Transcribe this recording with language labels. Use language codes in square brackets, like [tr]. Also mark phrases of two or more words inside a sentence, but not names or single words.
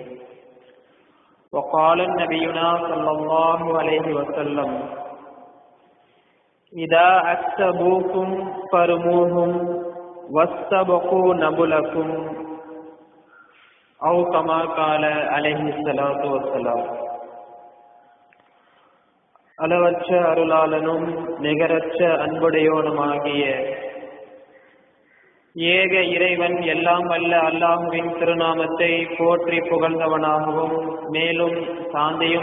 [ar] وقال نبينا صلى الله عليه وسلم: إذا أكسبوكم فرموهم واستبقوا نبلكم، أو كما قال عليه الصلاة والسلام. [ta] அளவற்ற அருளாளனும் நிகரற்ற அன்புடையோனுமாகிய ஏக இறைவன் எல்லாம் வல்ல அல்லாஹுவின் திருநாமத்தை போற்றி புகழ்ந்தவனாகவும், மேலும் சாந்தியும்